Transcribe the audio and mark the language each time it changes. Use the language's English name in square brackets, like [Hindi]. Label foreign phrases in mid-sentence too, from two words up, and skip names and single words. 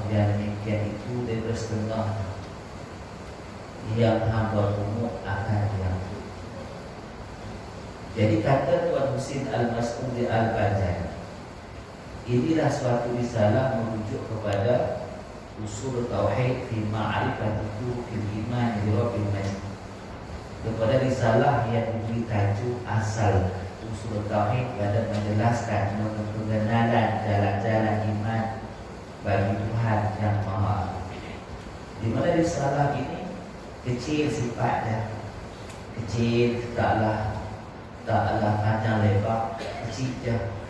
[Malay] Yang demikian itu daripada setengah yang hamba umum akan diangkut. Jadi kata Tuan Husin Al-Mas'udi Al-Fajr, inilah suatu risalah merujuk kepada Ushul Tauhid fi Ma'rifati Turuqil Iman li Rabbil Majid, kepada risalah yang diberi tajuk asal Ushul Tauhid pada menjelaskan pengenalan jalan-jalan iman bagi Tuhan yang Maha Agung. Di mana risalah ini kecil sifatnya, kecil, taklah panjang lebar, kecil je.